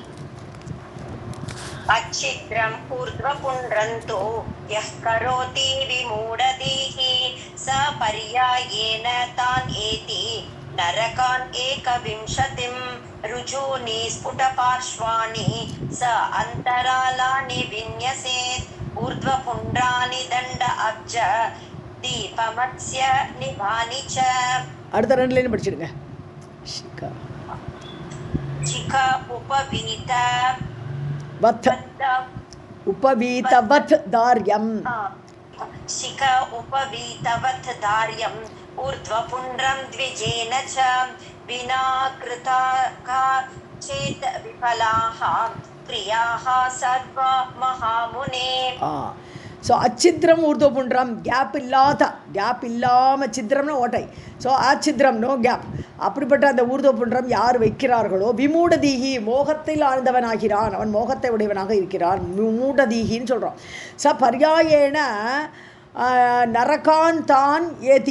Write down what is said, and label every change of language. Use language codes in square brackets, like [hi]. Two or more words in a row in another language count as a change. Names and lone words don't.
[sa] अच्छिद्रम् ऊर्ध्वपुण्ड्रन्तु यः करोति विमूढधीः स पर्यायेन तान् एति नरकान् 21 रुजूनि स्फुटपार्श्वानि स अन्तरालानि विन्यसेत् ऊर्ध्वपुण्ड्रानि दण्ड अब्ज दीपमत्स्य निभानि च. [ta] அடுத்த ரெண்டு லைன் படிச்சிடுங்க. [sa] शिख उपवीत उपवीतवत् दार्यं शिख उपवीतवत् दार्यं ऊर्ध्वपुण्ड्रं द्विजेन च विना कृता चेत् विफलाः क्रियाः सर्व महामुने. [ta] ஸோ [sa] अच्छिद्रम् ऊर्ध्वपुण्ड्रम् [ta] கேப் இல்லாமல் சித்திரம்னா ஓட்டை. ஸோ அச்சித்ரம் [en] no gap. [ta] அப்படிப்பட்ட அந்த ஊர்துவபுண்டம் யார் வைக்கிறார்களோ விமூடதீகி மோகத்தில் ஆழ்ந்தவனாகிறான், அவன் மோகத்தை உடையவனாக இருக்கிறான். விமூடதீகின்னு சொல்கிறோம். [sa] स पर्यायेन नरकान् तान् एति.